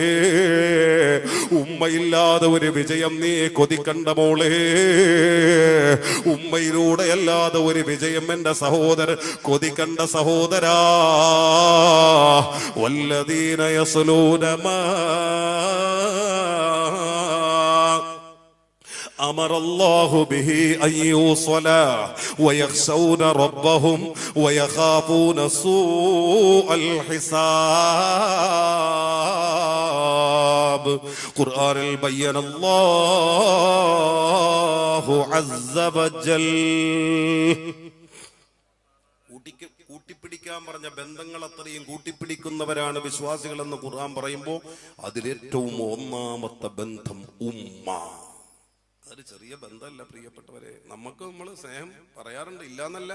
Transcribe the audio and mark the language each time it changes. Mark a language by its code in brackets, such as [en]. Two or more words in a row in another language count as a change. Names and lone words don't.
[ml] ഉമ്മയില്ലാതെ ഒരു വിജയം നീ കൊതിക്കണ്ട മോളെ. ഉമ്മയിലൂടെ അല്ലാതെ ഒരു വിജയം എന്റെ സഹോദരൻ കൊതിക്കണ്ട സഹോദരാ. [ar] والذين يصلون ما أمر الله به أن يوصلا ويخشون ربهم ويخافون سوء الحساب. قرآن بين الله عز وجل. [ml] കൂട്ടിപ്പിടിക്കാൻ പറഞ്ഞ ബന്ധങ്ങൾ അത്രയും കൂട്ടിപ്പിടിക്കുന്നവരാണ് വിശ്വാസികളെന്ന് ഖുർആൻ പറയുമ്പോൾ അതിലേറ്റവും ഒന്നാമത്തെ ബന്ധം ഉമ്മ. അതൊരു ചെറിയ ബന്ധമല്ല പ്രിയപ്പെട്ടവരെ. നമുക്ക് നമ്മൾ സ്നേഹം പറയാറുണ്ട്, ഇല്ലാന്നല്ല.